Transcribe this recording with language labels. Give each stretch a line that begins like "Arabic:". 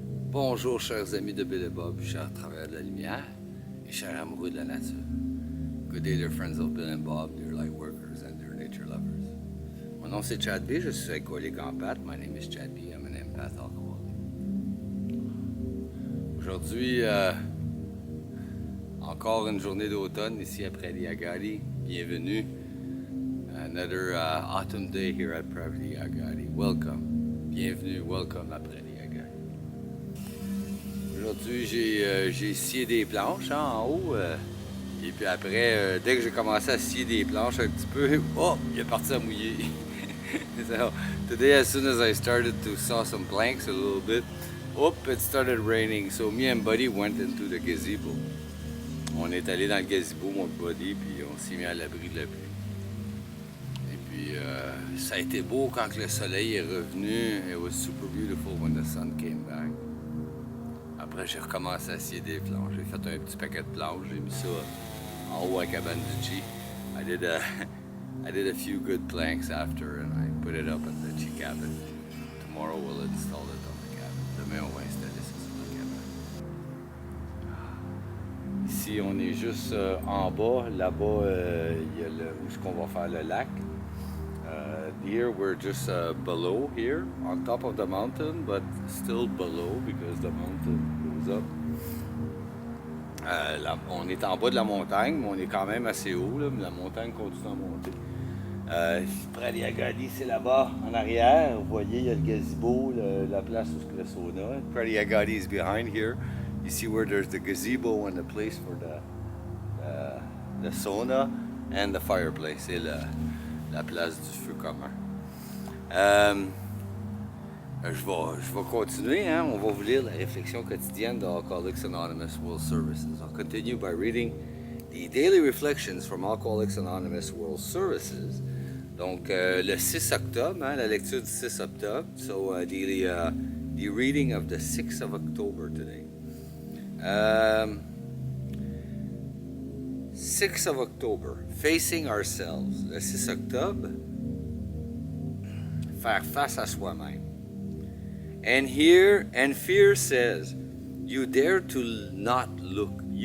French: Bonjour, chers amis de Bill et Bob, chers travailleurs de la lumière et chers amoureux de la nature.
English: Good day, dear friends of Bill and Bob, dear light workers and dear nature lovers.
French: Mon nom c'est Chad B, je suis alcoolique en pâte.
English: My name is Chad B, I'm an empath alcoholic.
French: Aujourd'hui, encore une journée d'automne ici à Prairie-Agadi. Bienvenue.
English: Another autumn day here at Prairie-Agadi. Welcome.
French: Bienvenue,
English: welcome
French: à Prairie-Agadi. Aujourd'hui, j'ai scié des planches en haut. Et puis après, dès que j'ai commencé à scier des planches un petit peu, oh, il est parti à mouiller.
English: So, today, as soon as I started to saw some planks a little bit, it started raining. So me and Buddy went into the gazebo.
French: On est allé dans le gazebo, mon Buddy, puis on s'est mis à l'abri de la pluie. Et puis, ça a été beau quand le soleil est revenu.
English: It was super beautiful when the sun came back.
French: Après, j'ai recommencé à scier des planches. J'ai fait un petit paquet de planches. J'ai mis ça en haut à Cabanducci.
English: I did a few good planks after and I put it up at the Chi cabin. Tomorrow we'll install it on the cabin.
French: Demain, on va installer ça sur la cabane. Ici, on est juste en bas. Là-bas, il y a où est-ce qu'on va faire le lac.
English: Here we're just below here, on top of the mountain, but still below because the mountain goes up.
French: On est en bas de la montagne, mais on est quand même assez haut, là, mais la montagne continue à monter. Prairie-Agadi, c'est là-bas, en arrière. Vous voyez, il y a le gazebo, la place où le sauna.
English: Prairie-Agadi is behind here. You see where there's the gazebo and the place for the sauna and the fireplace.
French: C'est la place du feu commun. Je vais continuer, hein? On va vous lire la réflexion quotidienne de Alcoholics Anonymous World Services.
English: I'll continue by reading the daily reflections from Alcoholics Anonymous World Services.
French: Donc, le 6 octobre, hein, la lecture du 6 octobre.
English: So, the reading of the 6th of October today. 6th of October, facing ourselves.
French: Le 6 octobre, faire face à soi-même.
English: And fear says, you dare not look.